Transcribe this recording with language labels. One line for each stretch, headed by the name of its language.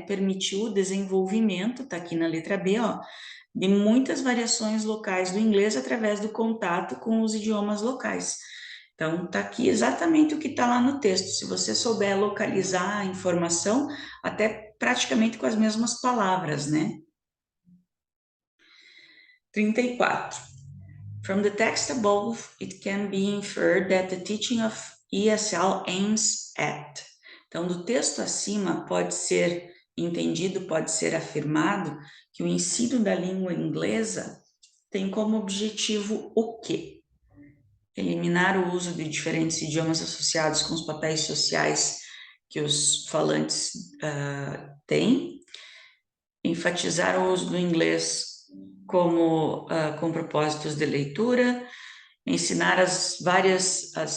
Portuguese: Permitiu o desenvolvimento, tá aqui na letra B, ó, de muitas variações locais do inglês através do contato com os idiomas locais. Então, está aqui exatamente o que está lá no texto. Se você souber localizar a informação, até praticamente com as mesmas palavras, né? 34.
English: From the text above, it can be inferred that the teaching of ESL aims at.
Portuguese: Então, do texto acima pode ser entendido, pode ser afirmado que o ensino da língua inglesa tem como objetivo o quê? Eliminar o uso de diferentes idiomas associados com os papéis sociais que os falantes têm, enfatizar o uso do inglês como com propósitos de leitura, ensinar as várias